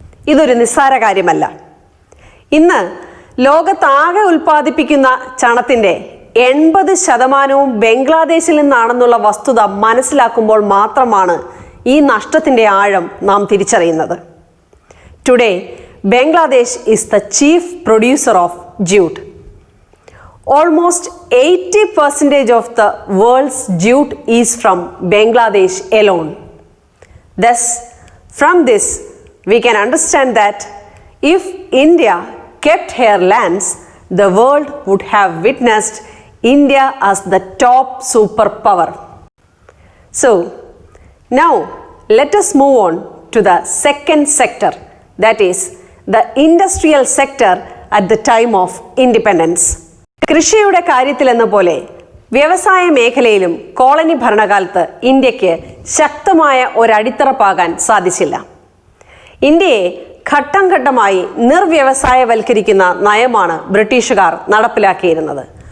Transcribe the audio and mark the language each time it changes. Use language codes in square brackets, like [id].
[ml] ഇതൊരു നിസ്സാര കാര്യമല്ല. ഇന്ന് ലോകത്താകെ ഉൽപ്പാദിപ്പിക്കുന്ന ചണത്തിന്റെ 80% ബംഗ്ലാദേശിൽ നിന്നാണെന്നുള്ള വസ്തുത മനസ്സിലാക്കുമ്പോൾ മാത്രമാണ് ഈ നഷ്ടത്തിന്റെ ആഴം നാം തിരിച്ചറിയുന്നത്. [en] Today Bangladesh is the chief producer of jute. Almost 80% of the world's jute is from Bangladesh alone. Thus, from this, we can understand that if India kept her lands, the world would have witnessed India as the top superpower. So, now let us move on to the second sector, that is the industrial sector at the time of independence. [ml] കൃഷിയുടെ കാര്യത്തിലെന്ന പോലെ വ്യവസായ മേഖലയിലും colony ഭരണകാലത്ത് ഇന്ത്യക്ക് ശക്തമായ ഒരടിത്തറ പാകാൻ സാധിച്ചില്ല. ഇന്ത്യയെ ഘട്ടം ഘട്ടമായി നിർവ്യവസായവൽക്കരിക്കുന്ന നയമാണ് ബ്രിട്ടീഷുകാർ നടപ്പിലാക്കിയിരുന്നത്.